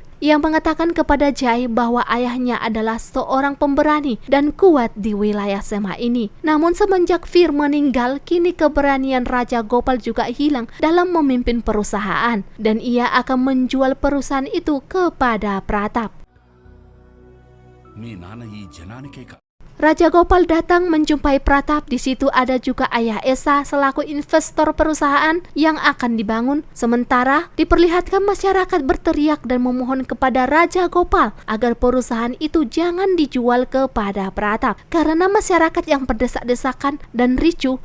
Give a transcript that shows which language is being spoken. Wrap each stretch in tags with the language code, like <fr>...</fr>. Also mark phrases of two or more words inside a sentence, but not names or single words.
<id>Ia mengatakan kepada Jai bahwa ayahnya adalah seorang pemberani dan kuat di wilayah Sema ini. Namun semenjak Fir meninggal, kini keberanian Raja Gopal juga hilang dalam memimpin perusahaan dan ia akan menjual perusahaan itu kepada Pratap.</id> <te>మీ నాన్న ఈ జనానికే కా</te> <id>Raja Gopal datang menjumpai Pratap. Di situ ada juga ayah Esa selaku investor perusahaan yang akan dibangun. Sementara diperlihatkan masyarakat berteriak dan memohon kepada Raja Gopal agar perusahaan itu jangan dijual kepada Pratap karena masyarakat yang berdesak-desakan dan ricuh.</id>